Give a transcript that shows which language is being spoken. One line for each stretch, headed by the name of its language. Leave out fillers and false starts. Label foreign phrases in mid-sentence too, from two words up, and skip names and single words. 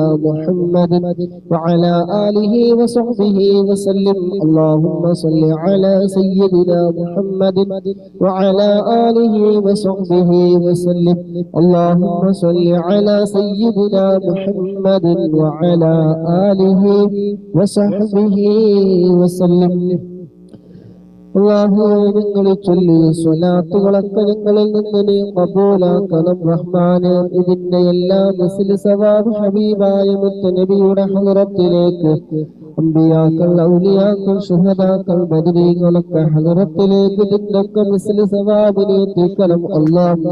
Arabic: محمد وعلى آله وصحبه وسلم اللهم صل على سيدنا محمد وعلى آله وصحبه وسلم اللهم صل على سيدنا محمد وعلى آله وصحبه وسلم
Malayalam: ഞങ്ങളെ ചൊല്ലിയ സ്വലാത്തുകളൊക്കെ ഞങ്ങളിൽ നിന്ന് നീ ഖബൂലാക്കണം റഹ്മാനെ. ഇതിന്റെ എല്ലാ മിസ്ലി സവാബ് ഹബീബായ മുത്തനബിയുടെ ഹളറത്തിലേക്ക് അമ്പിയാക്കൾ ഔലിയാക്കൾ ശുഹദാക്കൾ ബദരീകളൊക്കെ ഹളറത്തിലേക്ക് ഇതിന്റെയൊക്കെ മിസ്ലി സവാബിനെ എത്തിക്കണം അല്ലാഹ്.